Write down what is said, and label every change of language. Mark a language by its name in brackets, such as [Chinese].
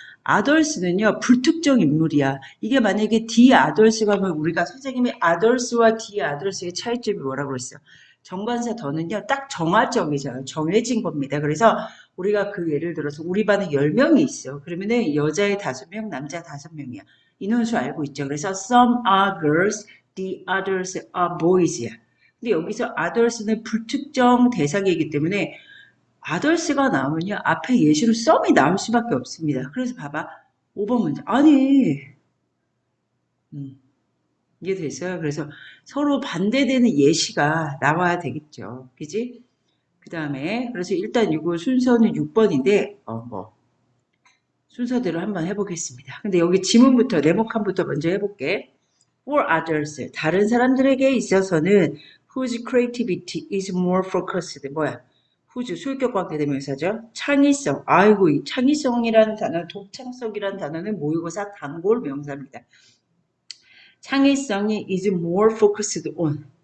[Korean] others는요 불특정 인물이야. 이게 만약에 the others가 하면 우리가 선생님이 others와 the others의 차이점이 뭐라고 그랬어요? 정관사 더는요 딱 정화적이잖아요. 정해진 겁니다. 그래서 우리가 그 예를 들어서 우리 반에 10명이 있어. 그러면은 여자애 5명, 남자 5명이야. 인원수 알고 있죠. [English] 그래서 some are girls, the others are boys야. [Korean] 근데 여기서 others는 불특정 대상이기 때문에 others가 나오면요 앞에 예시로 some이 나올 수밖에 없습니다. 그래서 봐봐. 5번 문제. 아니, 이게 됐어요. 그래서 서로 반대되는 예시가 나와야 되겠죠. 그지? 그 다음에, 그래서 일단 이거 순서는 6번인데, 순서대로 한번 해보겠습니다. 근데 여기 지문부터, 네모칸부터 먼저 해볼게. [English] For others, [Korean] 다른 사람들에게 있어서는 [English] whose creativity is more focused. [Korean] 뭐야? whose, 수익격 관계대명사죠. 창의성. 아이고, 이 창의성이라는 단어, 독창성이라는 단어는 모의고사 단골 명사입니다. 창의성이 [English] is more focused on.